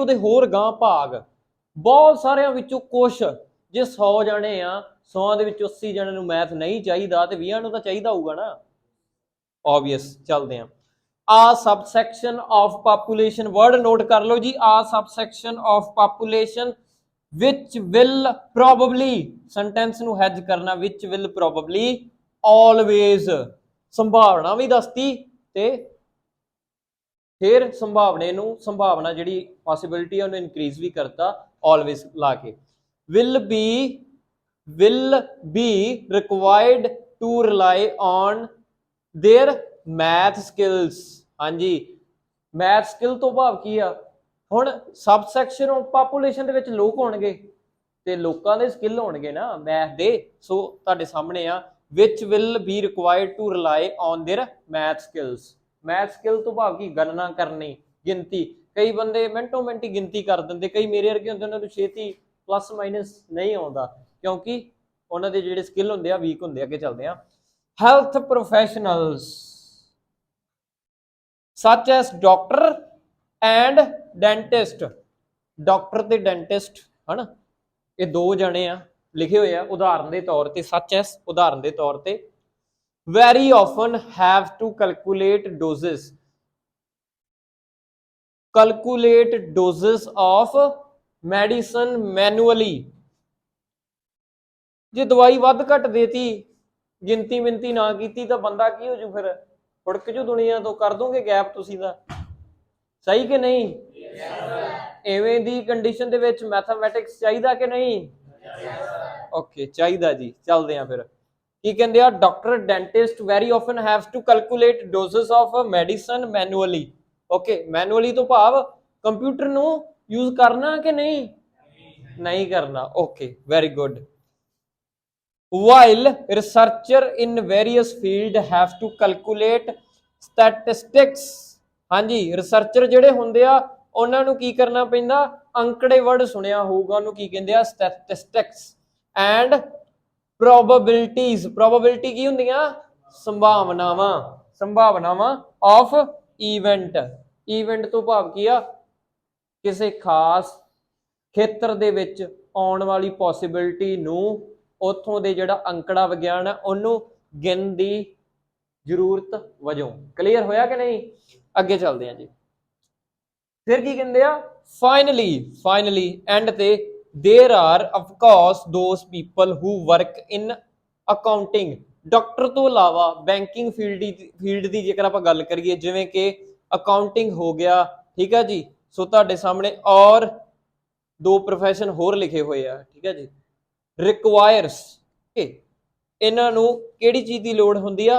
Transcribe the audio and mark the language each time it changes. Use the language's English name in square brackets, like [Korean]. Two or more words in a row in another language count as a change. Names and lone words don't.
[Punjabi] ਉਹਦੇ ਹੋਰ ਗਾਂ ਭਾਗ। ਬਹੁਤ ਸਾਰਿਆਂ ਵਿੱਚੋਂ ਕੁਛ, ਜੇ 100 ਜਣੇ ਆ, 100 ਦੇ ਵਿੱਚ 80 ਜਣਿਆਂ ਨੂੰ ਮੈਥ ਨਹੀਂ ਚਾਹੀਦਾ ਤੇ 20 ਨੂੰ ਤਾਂ ਚਾਹੀਦਾ ਹੋਊਗਾ ਨਾ, obvious। ਚੱਲਦੇ ਆ। [English] a subsection of population word note [Punjabi] ਕਰ ਲਓ ਜੀ। [English] a subsection of population which will probably, [Punjabi] ਸੈਂਟੈਂਸ ਨੂੰ ਹੈਜ ਕਰਨਾ, [English] which will probably always, [Punjabi] ਸੰਭਾਵਨਾ ਵੀ ਦੱਸਤੀ ਤੇ ਫਿਰ ਸੰਭਾਵਨਾ ਜਿਹੜੀ ਪੋਸਿਬਿਲਿਟੀ ਉਹਨੂੰ ਇਨਕਰੀਜ਼ ਵੀ ਕਰਤਾ always ਲਾ ਕੇ। [English] will be required to rely on their math skills, [Punjabi] ਹਾਂਜੀ, [English] math skill [Punjabi] ਤੋਂ ਭਾਵ ਕੀ ਆ? ਹੁਣ [English] subsection of population [Punjabi] ਦੇ ਵਿੱਚ ਲੋਕ ਹੋਣਗੇ ਤੇ ਲੋਕਾਂ ਦੇ ਸਕਿੱਲ ਹੋਣਗੇ ਨਾ ਮੈਥ ਦੇ। ਸੋ ਤੁਹਾਡੇ ਸਾਹਮਣੇ ਆ [English] which will be required to rely on their math skills। math skill [Punjabi] ਤੋਂ ਭਾਵ ਕੀ? ਗਣਨਾ ਕਰਨੀ, ਗਿਣਤੀ। ਕਈ ਬੰਦੇ ਮਿੰਟੋ ਮਿੰਟੀ ਗਿਣਤੀ ਕਰ ਦਿੰਦੇ, ਕਈ ਮੇਰੇ ਵਰਗੇ ਹੁੰਦੇ, ਉਹਨਾਂ ਨੂੰ ਛੇਤੀ [English] plus minus [Punjabi] ਨਹੀਂ ਆਉਂਦਾ ਕਿਉਂਕਿ ਉਹਨਾਂ ਦੇ ਜਿਹੜੇ ਸਕਿੱਲ ਹੁੰਦੇ ਆ ਵੀਕ ਹੁੰਦੇ। ਅੱਗੇ ਚੱਲਦੇ ਆ। [English] health professionals such as doctor and dentist, [Punjabi] ਡਾਕਟਰ ਤੇ ਡੈਂਟਿਸਟ, ਹਨਾ, ਇਹ ਦੋ ਜਣੇ ਆ ਲਿਖੇ ਹੋਏ ਆ ਉਦਾਹਰਨ ਦੇ ਤੌਰ ਤੇ। [English] such as [Punjabi] ਉਦਾਹਰਨ ਦੇ ਤੌਰ ਤੇ। [English] very often have to calculate doses of medicine manually। [Punjabi] ਜੇ ਦਵਾਈ ਵੱਧ ਘੱਟ ਦੇਤੀ, ਗਿਣਤੀ ਮਿੰਤੀ ਨਾ ਕੀਤੀ ਤਾਂ ਬੰਦਾ ਕੀ ਹੋ ਜੂ, ਫਿਰ ਫੁੜਕ ਜੂ ਦੁਨੀਆ ਤੋਂ, ਕਰ ਦੋਗੇ ਗੈਪ ਤੁਸੀਂ ਦਾ। ਸਹੀ ਕਿ ਨਹੀਂ? ਐਵੇਂ ਦੀ ਕੰਡੀਸ਼ਨ ਦੇ ਵਿੱਚ ਮੈਥਮੈਟਿਕਸ ਚਾਹੀਦਾ ਕਿ ਨਹੀਂ? ਓਕੇ ਚਾਹੀਦਾ ਜੀ। ਚੱਲਦੇ ਆ ਫਿਰ। ਕੀ ਕਹਿੰਦੇ ਆ, [English] doctor dentist very often have to calculate doses of medicine manually. [Punjabi] ਓਕੇ, ਮੈਨੂਅਲੀ ਤੋਂ ਭਾਵ ਕੰਪਿਊਟਰ ਨੂੰ ਯੂਜ਼ ਕਰਨਾ ਕਿ ਨਹੀਂ? ਨਹੀਂ ਕਰਨਾ। [English] okay very good. while researcher in various field have to calculate statistics। [Punjabi] ਹਾਂਜੀ, ਰਿਸਰਚਰ ਜਿਹੜੇ ਹੁੰਦੇ ਆ ਉਹਨਾਂ ਨੂੰ ਕੀ ਕਰਨਾ ਪੈਂਦਾ? ਅੰਕੜੇ ਵਰਡ ਸੁਣਿਆ ਹੋਊਗਾ, ਉਹਨੂੰ ਕੀ ਕਹਿੰਦੇ ਆ? [English] statistics and probabilities। [Punjabi] probability ਕੀ ਹੁੰਦੀਆਂ? ਸੰਭਾਵਨਾਵਾਂ [English] of event [Punjabi] ਤੋਂ ਭਾਵ ਕੀ ਆ? ਕਿਸੇ ਖਾਸ ਖੇਤਰ ਦੇ ਵਿੱਚ ਆਉਣ ਵਾਲੀ ਪੋਸਿਬਿਲਿਟੀ ਨੂੰ ਉੱਥੋਂ ਦੇ ਜਿਹੜਾ ਅੰਕੜਾ ਵਿਗਿਆਨ ਹੈ ਉਹਨੂੰ ਗਿਣਨ ਦੀ ਜ਼ਰੂਰਤ ਵਜੋਂ। ਕਲੀਅਰ ਹੋਇਆ ਕਿ ਨਹੀਂ? ਅੱਗੇ ਚੱਲਦੇ ਹਾਂ ਜੀ। ਫਿਰ ਕੀ ਕਹਿੰਦੇ ਆ? [English] finally and ਤੇ there are of course those people who work in accounting। [Punjabi] ਡਾਕਟਰ ਤੋਂ ਇਲਾਵਾ [English] banking field [Punjabi] ਦੀ ਜੇਕਰ ਆਪਾਂ ਗੱਲ ਕਰੀਏ, ਜਿਵੇਂ ਕਿ ਅਕਾਊਂਟਿੰਗ ਹੋ ਗਿਆ, ਠੀਕ ਹੈ ਜੀ। ਸੋ ਤੁਹਾਡੇ ਸਾਹਮਣੇ ਔਰ ਦੋ ਪ੍ਰੋਫੈਸ਼ਨ ਹੋਰ ਲਿਖੇ ਹੋਏ ਆ, ਠੀਕ ਹੈ ਜੀ। ਰਿਕਵਾਇਰਸ, ਇਹਨਾਂ ਨੂੰ ਕਿਹੜੀ ਚੀਜ਼ ਦੀ ਲੋੜ ਹੁੰਦੀ ਆ?